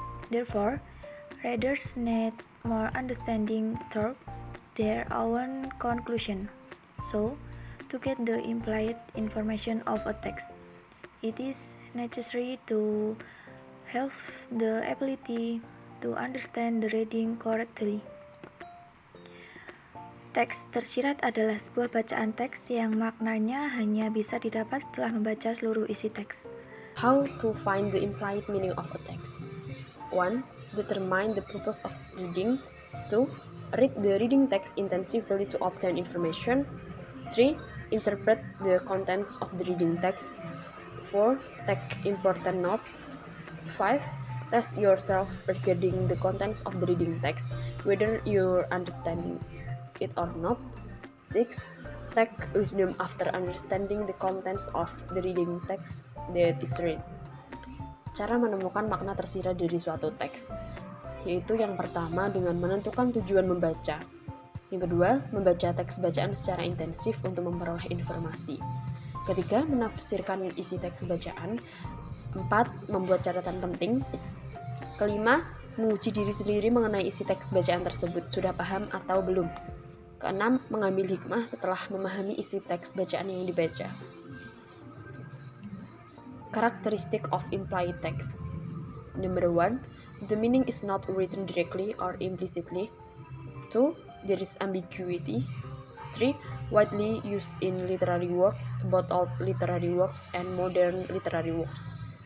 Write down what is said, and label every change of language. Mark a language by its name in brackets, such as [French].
[English] Therefore, readers need more understanding through their own conclusion. So, to get the implied information of a text, it is necessary to have the ability to understand the reading correctly. [Indonesian] Teks tersirat adalah sebuah bacaan teks yang maknanya hanya bisa didapat setelah membaca seluruh isi teks. [English] How to find the implied meaning of a text? 1. Determine the purpose of reading. 2. Read the reading text intensively to obtain information. 3. Interpret the contents of the reading text. 4. Take important notes. 5. Test yourself regarding the contents of the reading text, whether you're understanding it or not. 6. Take wisdom after understanding the contents of the reading text that is read. [Indonesian] Cara menemukan makna tersirat dari suatu teks, yaitu yang pertama dengan menentukan tujuan membaca. Yang kedua, membaca teks bacaan secara intensif untuk memperoleh informasi. Ketiga, menafsirkan isi teks bacaan. 4. Membuat catatan penting. Kelima, menguji diri sendiri mengenai isi teks bacaan tersebut, sudah paham atau belum. Keenam, mengambil hikmah setelah memahami isi teks bacaan yang dibaca. [English] Characteristic of implied text. Number 1, the meaning is not written directly or implicitly. 2. There is ambiguity. 3. Widely used in literary works, both old literary works and modern literary works.